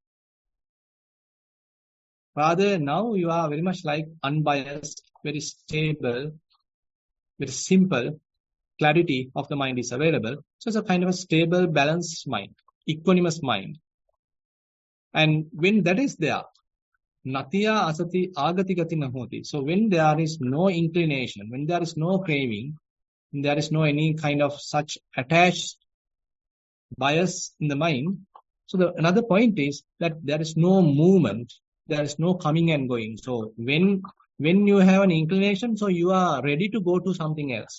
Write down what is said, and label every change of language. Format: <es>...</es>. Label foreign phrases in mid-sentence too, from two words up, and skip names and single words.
<en>Rather, now you are very much like unbiased, very stable, very simple, clarity of the mind is available. So it's a kind of a stable, balanced mind, equanimous mind. And when that is there,</en> <pi>Natiya asati agati gati nahoti.</pi> <en>So when there is no inclination, when there is no craving, when there is no any kind of such attached bias in the mind. So another point is that there is no movement, there is no coming and going. So when you have an inclination, so you are ready to go to something else.</en>